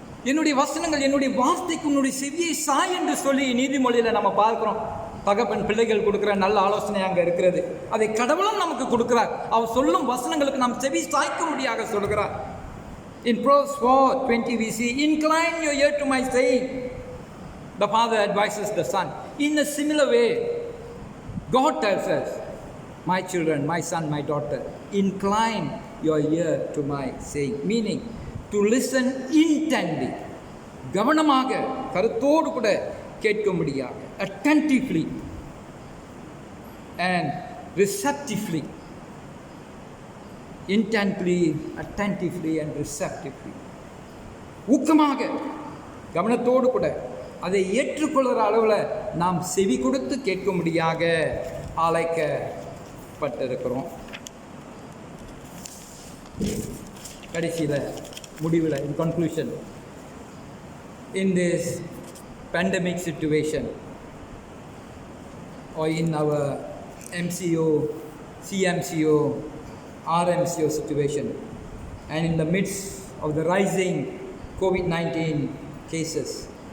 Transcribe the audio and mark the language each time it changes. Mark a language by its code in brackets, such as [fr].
[ta] என்னுடைய வசனங்கள், என்னுடைய வார்த்தைக்கு உன்னுடைய செவியை சாய் என்று சொல்லி நீதிமொழியில் நம்ம பார்க்கிறோம். தகப்பன் பிள்ளைகள் கொடுக்குற நல்ல ஆலோசனை அங்கே இருக்கிறது. அதை கடவுளும் நமக்கு கொடுக்கிறார். அவர் சொல்லும் வசனங்களுக்கு நாம் செவி சாய்க்க முடியாக சொல்கிறார். [en] In Proverbs 4:20 we see, incline your ear to my saying. The father advises the son. In a similar way, God tells us, my children, my son, my daughter, incline your ear to my saying. Meaning, to listen intently. [ta] கவனமாக, கருத்தோடு கூட கேட்க முடியாது. [en] Attentively and receptively. Intently, attentively and receptively. [ta] ஊக்கமாக, கவனத்தோடு கூட அதை ஏற்றுக்கொள்கிற அளவில் நாம் செவி கொடுத்து கேட்கும்படியாக அழைக்கப்பட்டிருக்கிறோம். கடைசியில், முடிவில், [en] in conclusion, in this pandemic situation or in our MCO, CMCO, RMCO situation, and in the midst of the rising COVID-19 cases.